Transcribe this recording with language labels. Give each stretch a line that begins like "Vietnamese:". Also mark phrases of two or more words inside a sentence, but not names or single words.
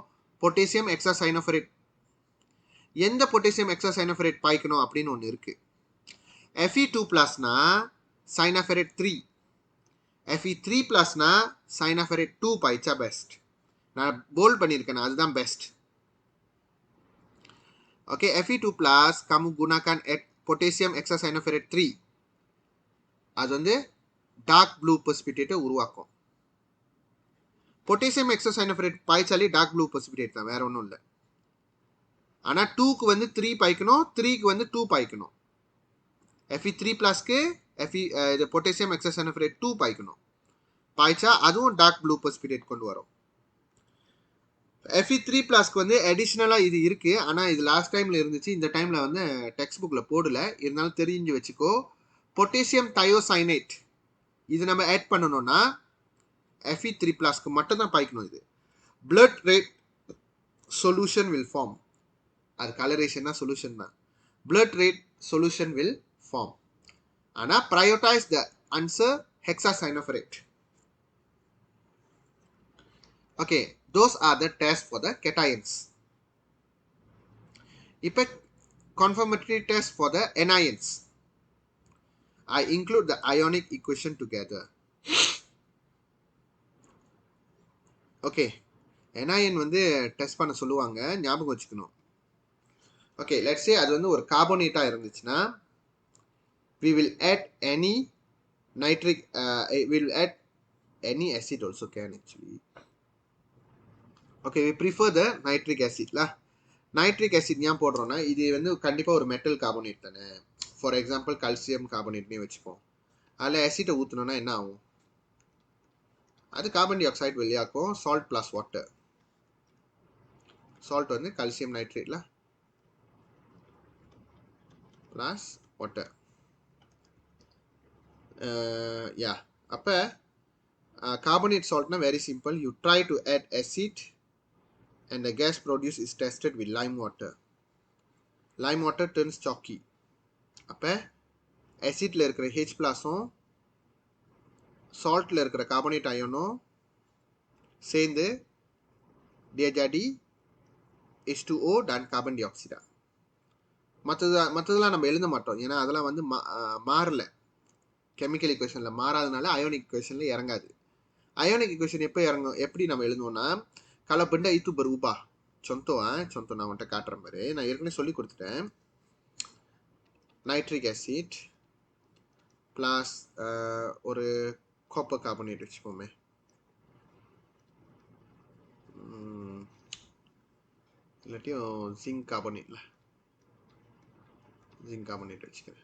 English: potassium hexacyanoferrate,
Tamil: எந்த
English: potassium hexacyanoferrate
Tamil: பாய்க்கணும் அப்படின்னு ஒன்று இருக்கு. Fe2+னா சைனோஃபெரேட் 3, Fe3+னா சைனோஃபெரேட் 2 பாய்ச்சா பெஸ்ட். நான் போல்ட் பண்ணியிருக்கேன், அதுதான் பெஸ்ட். ஓகே, Fe2+,
Malay: kamu gunakan
English: potassium hexacyanophrate
Malay: 3,
Tamil: அது வந்து
English: dark blue
Tamil: precipitate உருவாக்கும்.
English: potassium hexacyanoferrate
Tamil: பாய்ச்சாலே
English: dark blue
Tamil: precipitate தான், வேற ஒன்றும் இல்லை. ஆனால் 2க்கு வந்து 3 பாய்க்கணும், 3க்கு வந்து 2 பாய்க்கணும். Fe3+க்கு இது
English: potassium hexacyanoferrate
Tamil: 2 பாய்க்கணும். பாய்ச்சா அதுவும்
English: dark blue
Tamil: precipitate கொண்டு வரும். Fe3+க்கு வந்து அடிஷ்னலாக இது இருக்கு, ஆனால் இது
English: last timeல
Tamil: இருந்துச்சு, இந்த டைம்ல வந்து டெக்ஸ்ட் புக்கில் போடல, இருந்தாலும் தெரிஞ்சு வச்சுக்கோ.
English: potassium thiocyanate
Tamil: இது நம்ம ஆட் பண்ணணும்னா Fe3+க்கு மட்டும் தான் பாய்க்கணும். இது
English: blood rate solution will form.
Tamil: அது கலரேஷன்னா சொல்யூஷன் தான்.
English: blood rate solution will form.
Tamil: ஆனால்
English: prioritize the answer hexacyanophrate. Okay, those are the tests for the cations.
Tamil: இப்போ
English: confirmatory test for the anions. I include the ionic equation together.
Tamil: ஓகே, என்ஐஎன் வந்து டெஸ்ட் பண்ண சொல்லுவாங்க, ஞாபகம் வச்சுக்கணும். ஓகே, லெட்ஸ் சே அது வந்து ஒரு கார்பனேட்டாக இருந்துச்சுன்னா
English: we will add any nitric, we will add any acid also can actually. Okay, we prefer the nitric acid lah. nitric acid
Tamil: ஏன் போடுறோம்னா இது வந்து கண்டிப்பாக ஒரு
English: metal carbonate
Tamil: தானே.
English: for example calcium carbonateனே
Tamil: வச்சுப்போம். அதில் ஆசிட்டை ஊற்றணும்னா என்ன ஆகும்? அது
English: carbon dioxide
Tamil: வெளியாக்கும்.
English: salt plus water,
Tamil: சால்ட் வந்து
English: calcium nitrateல plus water.
Tamil: யா, அப்போ
English: Carbonate salt na very simple. You try to add acid and the gas produced is tested with lime water. Lime water turns chalky.
Tamil: அப்போ acidல இருக்கிற H ப்ளஸும் saltல இருக்கிற கார்பனேட் அயனும் சேர்ந்து
Malay: dia jadi H2O dan carbon dioxide.
Tamil: மற்றதெல்லாம் நம்ம எழுத மாட்டோம், ஏன்னா அதெல்லாம் வந்து மாறல,
English: chemical equationில்
Tamil: மாறாதனால
English: ionic equationில்
Tamil: இறங்காது.
English: ionic equation
Tamil: எப்போ இறங்கும், எப்படி நம்ம எழுதுவோம்னா,
Malay: kalau benda itu berubah, contoh
Tamil: நான் உன்ட்ட காட்டுறேன் பாரு, நான் ஏற்கனவே சொல்லி கொடுத்துட்டேன்.
English: nitric acid plus
Tamil: ஒரு
English: copper carbonate
Tamil: வச்சுப்போமே, இல்லாட்டியும்
English: zinc carbonateல zinc carbonate
Tamil: வச்சுக்கிறேன்.